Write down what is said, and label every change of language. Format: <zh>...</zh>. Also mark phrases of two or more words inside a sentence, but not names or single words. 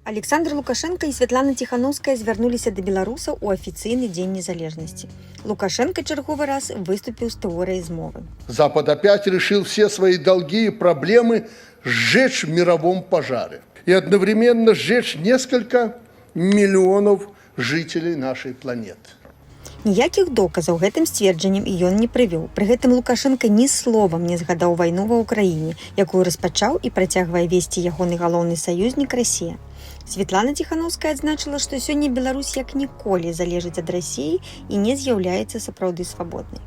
<be>Александр Лукашенко і Святлана Тихановская звярнуліся да беларусаў у афіцыйны дзень незалежнасці. Лукашенко чарговы раз выступіў з тэорыяй змовы.</be> <ru>Запад опять решил все свои долги и проблемы сжечь в мировом пожаре и одновременно сжечь несколько миллионов жителей нашей планеты.</ru> <be>Ніякіх доказаў гэтым сцверджаннем ён не прывёў. Пры гэтым Лукашенко ні словам не згадаў вайну ва ўкраіне, якую распачаў і працягвае весці ягоны галоўны саюзнік Расія. Святлана Тихановская адзначыла, што сёння Беларусь як ніколі залежыць ад Расіі і не з'яўляецца сапраўды свабоднай.</be>